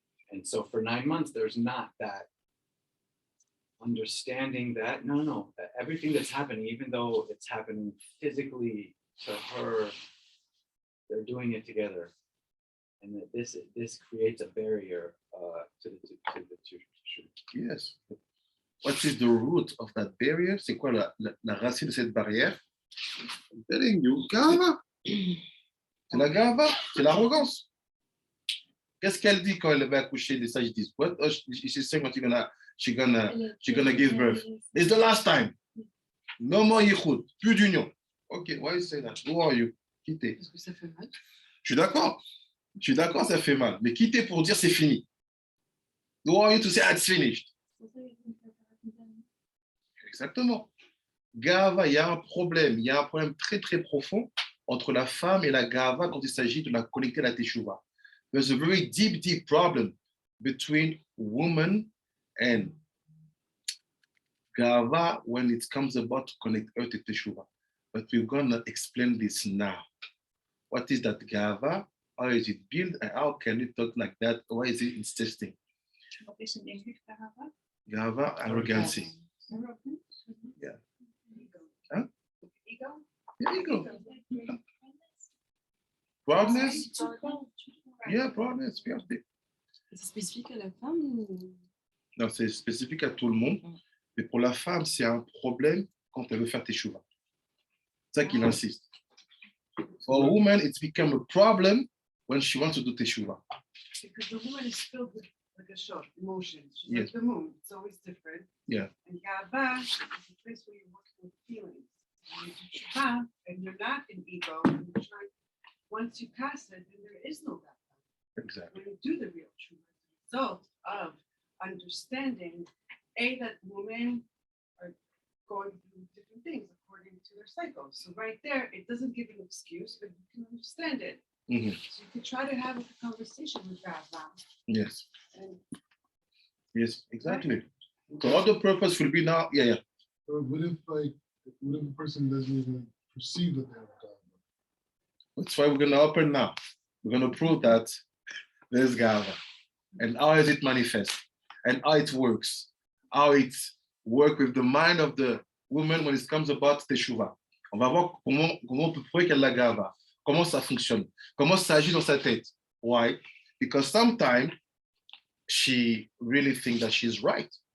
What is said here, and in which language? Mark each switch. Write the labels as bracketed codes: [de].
[en] And so for 9 months, there's not that understanding that, no, everything that's happening, even though it's happening physically to her, they're doing it together. And that this creates a barrier to the two. Yes. What is the root of that barrier? [fr] C'est quoi la racine de cette barrière? [en] I'm telling you, gava. [fr] C'est la gava, c'est l'arrogance. Qu'est-ce qu'elle dit quand elle va accoucher des sages? [en] What? Oh, she's saying what she's gonna give birth. It's the last time. No more yichud, [fr] plus d'union. [en] Okay, why you say that? Who are you? [fr] Quitter. Parce que ça fait mal. Je suis d'accord, ça fait mal. Mais quitter pour dire c'est fini. [en] Who are you to say it's finished? [fr] Exactement. Gava, il y a un problème très très profond entre la femme et la gava quand il s'agit de la connecter à la teshuva. [en] There's a very deep, deep problem between woman and gava when it comes about to connect her to teshuva. But we're gonna explain this now. What is that gava? How is it built? And how can it talk like that? Why is it insisting? Wat is in English Gava? Gava, arrogancy. Yeah. Huh? Ego? Yeah, ego. Proudness? Yeah, proudness. [fr] C'est spécifique à la femme ou... Non, c'est spécifique à tout le monde. Mais pour la femme, c'est un problème quand elle veut faire teshuva. C'est ça qu'il insiste. [en] For a woman, it's become a problem when she wants to do teshuva. Because the woman is filled with like a shock, emotions. She's Yes. like the moon. It's always different. Yeah. And Gava is a place where you're working with feelings. And you do Shuvah, and you're not in ego. And you're trying, once you pass it, then there is no Gava. Exactly. When you do the real Shuvah, it's the result of understanding, A, that women are going through different things according to their cycles. So right there, it doesn't give an excuse, but you can understand it. Mhm. So you can try to have a conversation with Gava. Yes. And Yes, exactly. So all the purpose will be now, yeah. Or what if a person doesn't even perceive that they have God? That's why we're going to open now. We're going to prove that there's Gava. And how does it manifest? And how it works. How it works with the mind of the woman when it comes about Teshuvah. [fr] On va voir comment on peut prouver qu'elle a la Gava. Comment ça fonctionne. Comment ça agit dans sa tête. [en] Why? Because sometimes she really thinks that she's right.